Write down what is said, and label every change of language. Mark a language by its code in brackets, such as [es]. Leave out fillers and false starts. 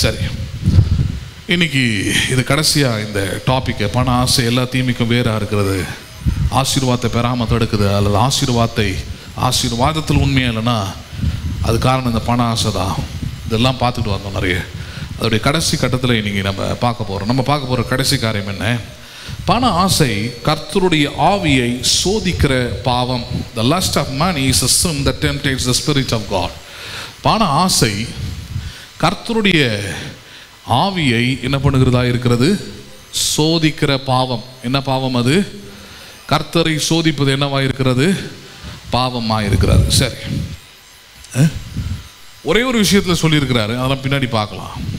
[ta] சரி, இன்னைக்கு இது கடைசியாக இந்த டாப்பிக்கை, பண ஆசை எல்லா தீமைக்கும் வேறாக இருக்கிறது, ஆசீர்வாதத்தை பெறாமல் தடுக்குது, அல்லது ஆசீர்வாதத்தில் உண்மையாக இல்லைன்னா அது காரணம் இந்த பண ஆசை தான். இதெல்லாம் பார்த்துட்டு வந்தோம் நிறைய. அதோடைய கடைசி கட்டத்தில் இன்னைக்கு நம்ம பார்க்க போகிற கடைசி காரியம் என்ன? பண ஆசை கர்த்தருடைய ஆவியை சோதிக்கிற பாவம். [en] The lust of money is a sin that tempts the spirit of God. [ta] பண ஆசை கர்த்தருடைய ஆவியை என்ன பண்ணுகிறதா இருக்கிறது? சோதிக்கிற பாவம். என்ன பாவம் அது? கர்த்தரை சோதிப்பது என்னவா இருக்கிறது? பாவமாக இருக்கிறது. சரி, ஒரே ஒரு விஷயத்தில் சொல்லியிருக்கிறாரு, அதெல்லாம் பின்னாடி பார்க்கலாம்.